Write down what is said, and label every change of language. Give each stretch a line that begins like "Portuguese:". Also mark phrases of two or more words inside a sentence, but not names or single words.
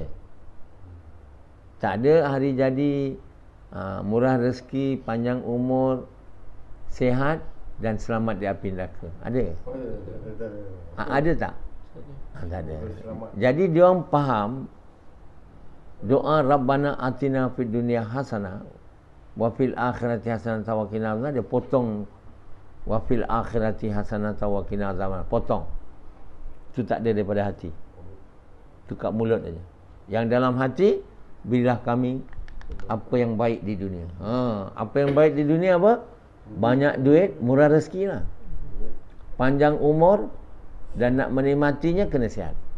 Malay: Tak ada hari jadi, murah rezeki, panjang umur, sihat dan selamat di api neraka. Ada? Ada tak? Tak ada. Jadi dia orang faham doa
Arabic: ربنا آتنا في الدنيا حسنة وفي الآخرة حسنة وقنا عذابا.
Malay: Dia potong
Arabic: وفي الآخرة حسنة وقنا عذابا.
Malay: Potong. Itu tak ada daripada hati. Itu kat mulut aja. Yang dalam hati, berilah kami apa yang baik di dunia. Apa yang baik di dunia apa? Banyak duit, murah rezeki lah. Panjang umur dan nak menikmatinya kena sihat.